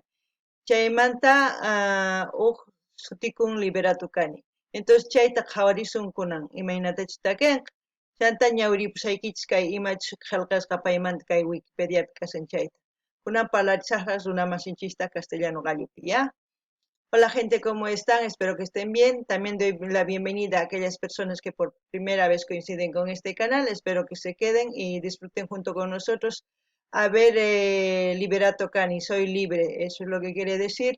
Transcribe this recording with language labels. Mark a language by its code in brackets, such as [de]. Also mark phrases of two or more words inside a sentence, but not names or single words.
[qu] Chaymanta sutikun Liberato kani. Entonces chayta qhawarisun kunan imaynatachus takinqa. Chanta ñawiripusaykichis kay imachus qillqasqa paymanta kay Wikipediapi kasan chayta. Kunan parlarisaqqa runamasinchista castellano gallopi, ¿ya? [es] Hola gente, ¿cómo están? Espero que estén bien. También doy la bienvenida a aquellas personas que por primera vez coinciden con este canal. Espero que se queden y disfruten junto con nosotros a ver Liberato Cani, soy libre, eso es lo que quiere decir.